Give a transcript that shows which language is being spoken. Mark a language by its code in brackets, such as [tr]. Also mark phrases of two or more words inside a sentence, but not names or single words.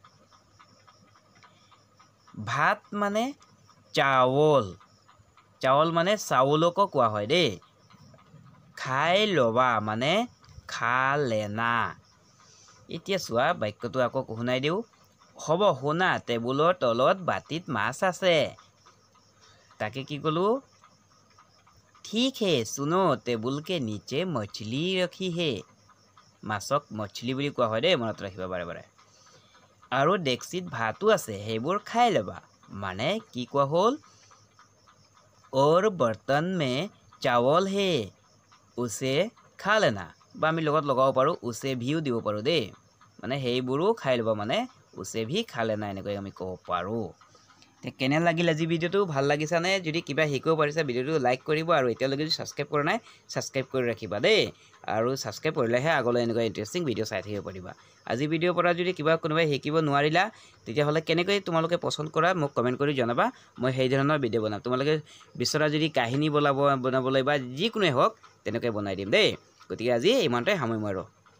[as] ভাত মানে চাউল মানে চাউলকো কোৱা হয় দেই খাই লবা মানে [hi] खा लेना [as] এতিয়া চোৱা বাক্যটো আকৌ শুনাই দিও হ'ব শুনা টেবুলৰ তলত বাটিত মাছ আছে তাকে কি কলো [hi] ठीक है सुनो टेबुल के नीचे मछली रखी है [as] माछक मछली বুলি কোৱা হয় দেই মনত ৰাখিবা বাৰে বাৰে আৰু ডেক্সিত ভাতো আছে সেইবোৰ খাই ল'বা মানে কি কোৱা হ'ল [hi] और बर्तन में चावल है उसे खा लेना [as] বা আমি লগত লগাব পাৰোঁ [hi] उसे भी [as] দিব পাৰোঁ দেই মানে সেইবোৰো খাই ল'বা মানে [hi] उसे भी खा लेना [as] এনেকৈ আমি ক'ব পাৰোঁ কেনে লাগিল আজি ভিডিঅ'টো ভাল লাগিছানে যদি কিবা শিকিব পাৰিছা ভিডিঅ'টো লাইক কৰিব আৰু এতিয়ালৈকে যদি ছাবস্ক্ৰাইব কৰা নাই ছাবস্ক্ৰাইব কৰি ৰাখিবা দেই আৰু ছাবস্ক্ৰাইব কৰিলেহে আগলৈ এনেকুৱা ইণ্টাৰেষ্টিং ভিডিঅ' চাই থাকিব পাৰিবা আজি ভিডিঅ'ৰ পৰা যদি কিবা কোনোবাই শিকিব নোৱাৰিলা তেতিয়াহ'লে কেনেকৈ তোমালোকে পছন্দ কৰা মোক কমেণ্ট কৰি জনাবা মই সেই ধৰণৰ ভিডিঅ' বনাম তোমালোকে বিচৰা যদি কাহিনী বনাবলৈ বা যিকোনোৱে হওক তেনেকৈ বনাই দিম দেই গতিকে আজি ইমানতে সামৰিম আৰু